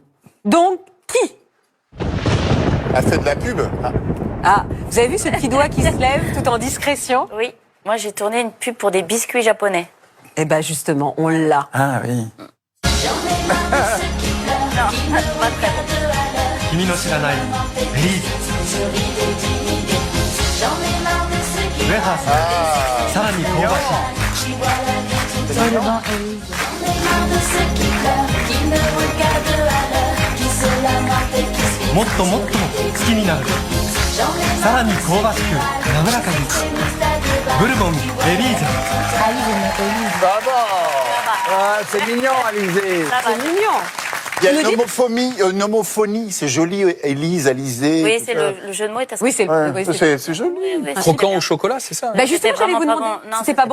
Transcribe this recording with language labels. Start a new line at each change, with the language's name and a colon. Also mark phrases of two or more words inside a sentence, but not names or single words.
French: Donc, qui? Elle fait de la pub. Ah, vous avez vu ce petit doigt qui se lève tout en discrétion? Oui. Moi, j'ai tourné une pub pour des biscuits japonais. Eh ben justement, on l'a. Ah oui. Non, pas très bon.
Japanese: 君の知らないリーズ
French: J'en ai marre de ceux qui
Japanese: ウェハースさらに香ばしい
French: J'en ai marre de ceux qui pleurent, qui me regardent à l'heure, qui se lamentent et qui se fixent.
Japanese: もっともっと好きになる
French: J'en ai
Japanese: さらに香ばしく滑らかにブルボンエリーゼ
French: Ça va. Ah, c'est mignon, Alizé. Ça va. C'est mignon. Il y a Vous nous une homophonie, c'est joli, Élise, Alizé. Oui, tout c'est ça. le jeu de mots est assez Oui, c'est Ouais, oui, c'est joli. Oui, Croquant au chocolat, c'est ça? Bah justement, C'était j'allais vous vraiment demander. pas bon. Non, C'était pas bon.